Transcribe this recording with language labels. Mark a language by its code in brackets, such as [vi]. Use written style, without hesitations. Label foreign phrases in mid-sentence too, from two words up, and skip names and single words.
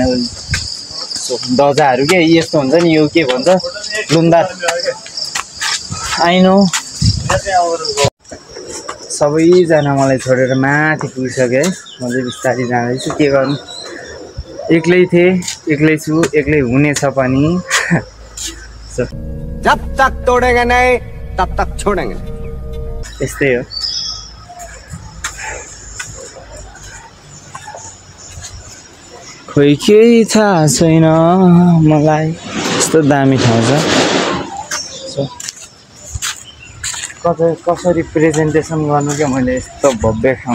[ne] ध्वजाहरू के यस्तो हुन्छ नि, यो के भन्छ लुम्दार। आइनो सबैजना मलाई छोडेर माथि पुगिसक्यो है। म चाहिँ बिस्तारै जाँदैछु, के गर्नु। एक्लै थिएँ, एक्लै छु, एक्लै हुनेछ पनि। [hi] जब तक तोड़ेंगे नहीं तब तक छोड़ेंगे। [ne] यस्तै हो। खोइ केही थाहा छैन मलाई। यस्तो दामी ठाउँ छ। कसरी प्रेजेन्टेसन गर्नु क्या मैले यस्तो भव्य ठाउँ।